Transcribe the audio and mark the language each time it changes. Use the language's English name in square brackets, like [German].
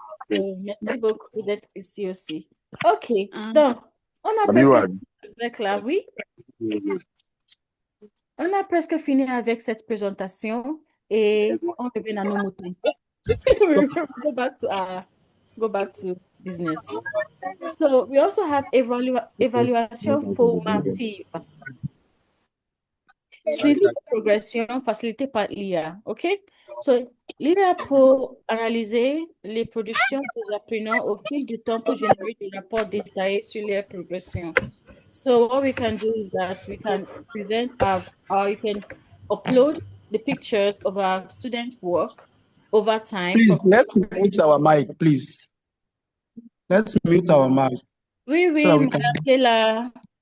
[French] Merci beaucoup d'être ici aussi. OK. Hein. Donc, on a presque fini avec oui. On a presque fini avec cette présentation et on revient à nos moutons. [English] Go back to business. So we also have [French] évaluation formative. Suivi de progression facilité par l'IA. [English] OK? So, [French] l'IA pour analyser les productions des apprenants au fil du temps pour générer des rapports détaillés sur leur progression. [English] So what we can do is that we can present you can upload the pictures of our students' work over time. Please, let's mute our mic, please. Let's mute our mic. [French] Oui, oui, [English] So we [French] Madame [English] can... [French] Kela.